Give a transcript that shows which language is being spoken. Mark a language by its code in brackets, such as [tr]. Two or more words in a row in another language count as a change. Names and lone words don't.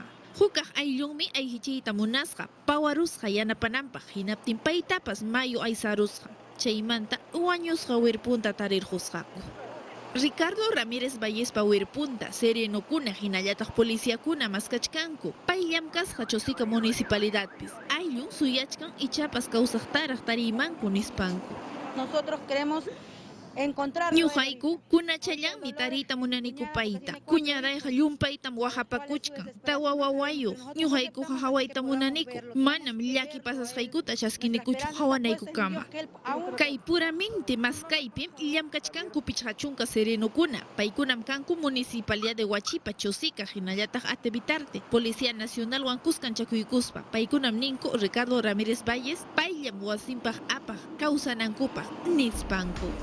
[qu] Hukaq ayllunmi ayhichiyta munasqa pawarusqa yanapananpaq hinaptin paytapas mayu aysarusqa chaymanta wañusqa wirpunta tarirhusqaku. Ricardo Ramírez Vallespa wirpunta serenokuna hinallataq policíakuna maskachkanku payllam kasqa Chosica municipalidadpis ayllun suyachkan ichapas kawsaqtaraq tarimanku nispanku. [es] Nosotros queremos encontrar [qu] Ñuqayku kunachallanmi tarita munanikupayta kuñarayqa llumpaytam wahapakuchkan tawa wawayuq ñuqaykuqa hawayta munaniku manam llaki pasasqaykuta chaskinikuchu hawanaykukama kay puramente maskaypim llamkachkanku pichqa chunka serenokuna paykunam kanku municipalidad de Huachipa Chosica hinallataq Atebitarte Policía Nacional wan kuskanchakuykuspa paykunam ninku Ricardo Ramírez Valles payllam wasinpaq apaq kawsanankupaq nispanku.